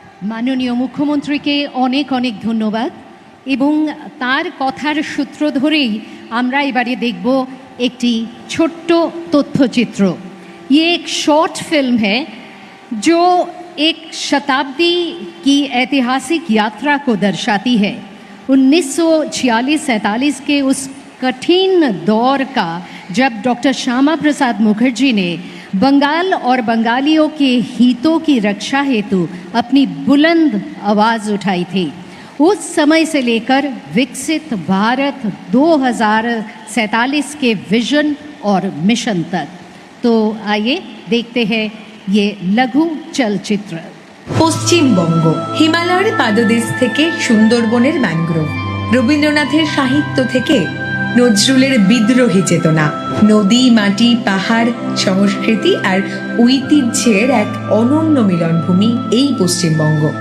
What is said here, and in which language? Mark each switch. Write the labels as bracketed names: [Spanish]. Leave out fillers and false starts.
[Bangla] মাননীয় মুখ্যমন্ত্রীকে অনেক অনেক ধন্যবাদ এবং তার কথার সূত্র ধরেই আমরা এবারে দেখব একটি ছোট্ট তথ্যচিত্র। [Hindi] ये एक शॉर्ट फिल्म है जो एक शताब्दी की ऐतिहासिक यात्रा को दर्शाती है। 1946-47 के उस कठिन दौर का जब डॉक्टर श्यामा प्रसाद मुखर्जी ने बंगाल और बंगालियों के हितों की रक्षा हेतु अपनी बुलंद आवाज़ उठाई थी। उस समय से लेकर विकसित भारत 2047 के विजन और मिशन तक। तो आइए देखते हैं ये लघु चलचित्र। [Bangla] পশ্চিমবঙ্গ হিমালয়ের পাদদেশ থেকে সুন্দরবনের ম্যানগ্রোভ, রবীন্দ্রনাথের সাহিত্য থেকে নজরুলের বিদ্রোহী চেতনা, নদী, মাটি, পাহাড়, সংস্কৃতি আর ঐতিহ্যের এক অনন্য মিলনভূমি এই পশ্চিমবঙ্গ।